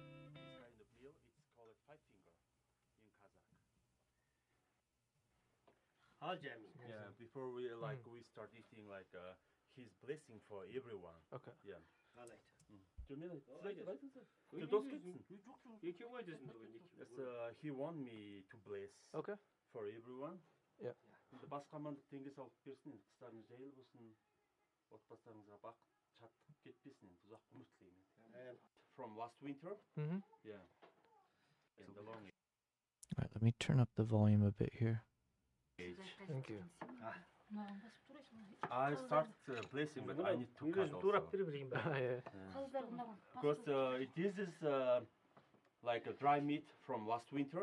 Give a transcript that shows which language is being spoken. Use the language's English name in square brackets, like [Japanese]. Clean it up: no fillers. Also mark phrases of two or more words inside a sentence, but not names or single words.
[English] Yeah, before we we start eating his blessing for everyone. Okay. Yeah. He want me to bless Okay. for everyone. Yeah. [Kazakh] 근데 басқа амандық теңге салып берсін, енді қыстарыңыз жайлы болсын, отбасыларыңызға бақыт, шаттық кетпесін, енді ұзақ ғұмыр тілеймін. [English] From last winter. Mm-hmm. Yeah. In the long Alright, let me turn up the volume a bit here. age. Thank you. I start blessing, but I need to cut also. Yeah. Because it is like a dry meat from last winter.